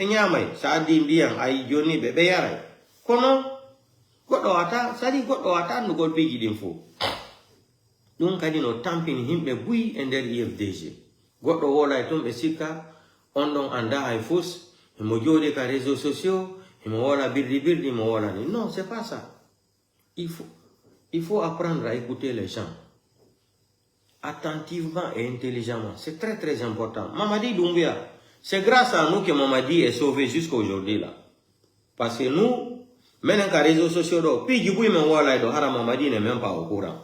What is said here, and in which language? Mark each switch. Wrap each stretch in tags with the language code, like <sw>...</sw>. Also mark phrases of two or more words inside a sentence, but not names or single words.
<ff>nyamay saadi ndiyam ay joni be yaray kono goddo wata no gol piji din fo dum kadi no tampini himbe buyi e der IFDG goddo wola e tumbe sika on don anda ay fus e mo jodi ka</ff> <fr>réseaux sociaux</fr> <ff>e mo wola birdi mo wola ni</ff> <fr>non c'est pas ça. Il faut apprendre à écouter les gens attentivement et intelligemment. C'est très très important. Mamadi Doumbia, c'est grâce à nous que Mamadi est sauvé jusqu'à aujourd'hui là. Parce que nous, maintenant qu'à réseaux sociaux, puis du bruit Mamadi n'est même pas au courant.</fr>